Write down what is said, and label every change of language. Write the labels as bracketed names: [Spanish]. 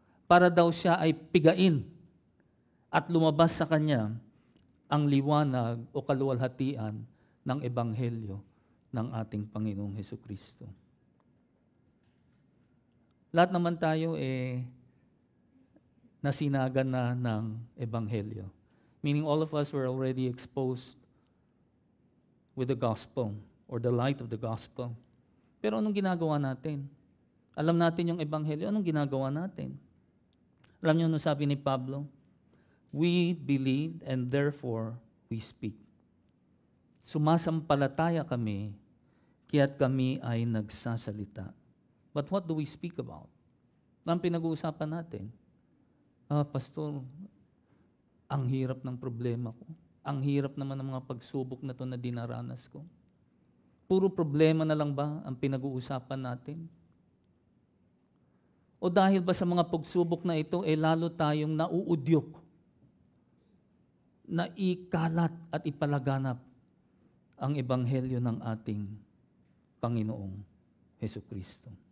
[Filipino] Para daw siya ay pigain at lumabas sa kanya ang liwanag o kaluwalhatian ng ebanghelyo ng ating Panginoong Jesucristo. Lahat naman tayo nasinagan na ng ebanghelyo. [English] Meaning all of us were already exposed with the gospel or the light of the gospel. [Filipino] Pero anong ginagawa natin? Alam natin yung ebanghelyo, anong ginagawa natin? Alam niyo ano sabi ni Pablo? [English] We believed and therefore we speak. [Filipino] Sumasampalataya kami, kaya't kami ay nagsasalita. [English] But what do we speak about? [Filipino] Ang pinag-uusapan natin, Pastor, ang hirap ng problema ko. Ang hirap naman ng mga pagsubok na to na dinaranas ko. Puro problema na lang ba ang pinag-uusapan natin? O dahil ba sa mga pagsubok na ito, lalo tayong nauudyok na ikalat at ipalaganap ang ebanghelyo ng ating Panginoong Jesucristo.